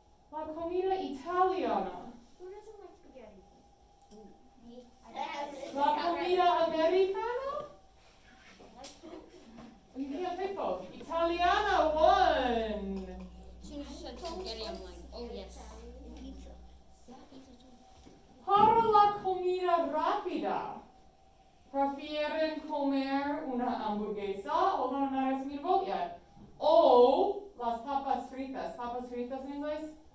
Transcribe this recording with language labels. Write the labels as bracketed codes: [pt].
[es] La comida italiana. [en] Who doesn't like spaghetti? Me. [es] La comida americana? [en] You can't pick both. Italiana won. As soon as you said spaghetti, I'm like, oh yes. Pizza. Yeah, pizza too. [es] Para la comida rápida, ¿prefieren comer una hamburguesa? [en] Hold on, I'm not asking you to vote yet. [es] O las papas fritas. [en] Papas fritas in English?